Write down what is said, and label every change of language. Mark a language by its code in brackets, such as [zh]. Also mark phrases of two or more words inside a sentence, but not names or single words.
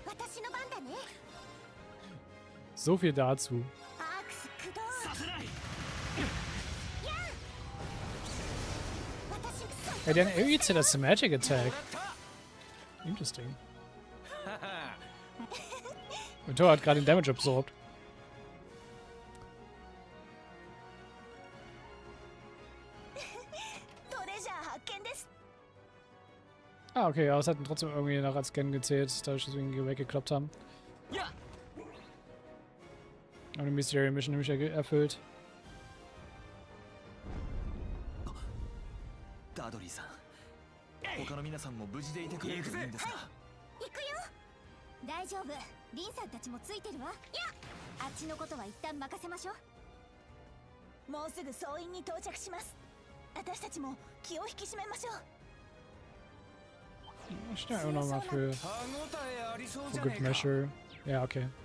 [de] So viel dazu. [en] Hey, then irgendwie that's a magic attack. Interesting. [de] Und Thor hat gerade den [en] Damage absorbed. [de] Ah, okay, aber es hat trotzdem irgendwie noch als Scan gezählt, dadurch, dass wir ihn weggekloppt haben. Aber die [en] Mystery Mission [de] nämlich erfüllt. [ja] ダドリーさん、他の皆さんも無事でいてくれるといいんですが。行くよ。大丈夫。リンさんたちもついてるわ。いや、あっちのことは一旦任せましょう。もうすぐ総員に到着します。私たちも気を引き締めましょう。 [de] Schnell auch nochmal für [en] Good Measure. [de] Ja, okay.